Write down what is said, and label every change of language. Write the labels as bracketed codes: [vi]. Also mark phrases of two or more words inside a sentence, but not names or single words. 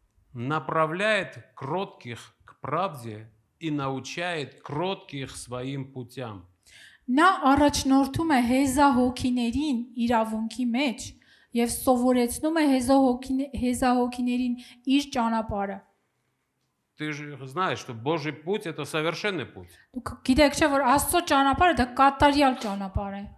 [ru] направляет кротких к правде и научает кротких своим путям. [hy] Նա առաջնորդում է հեզահոգիներին իրավունքի մեջ եւ սովորեցնում է հեզահոգիներին իր ճանապարհը։ [ru] Ты же знаешь, что Божий путь – это совершенный путь. [hy] Դուք գիտեք չէ՞ որ Աստծո ճանապարհը դա կատարյալ ճանապարհ է։